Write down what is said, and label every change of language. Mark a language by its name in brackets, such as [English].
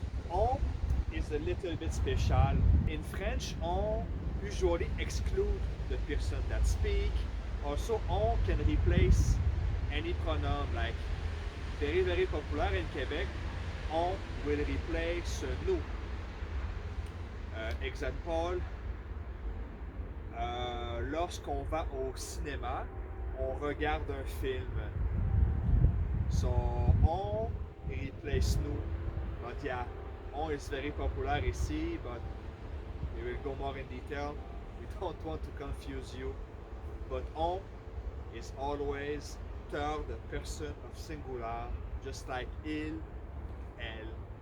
[English] On is a little bit special. In French, on usually exclude the person that speak. Also, on can replace any pronoun like very popular in Quebec. On will replace nous. Example, [French] lorsqu'on va au cinéma, on regarde un film. [English] So on replace nous. But yeah, on is very popular ici, but we will go more in detail. We don't want to confuse you. But on is always third person of singular, just like il, elle.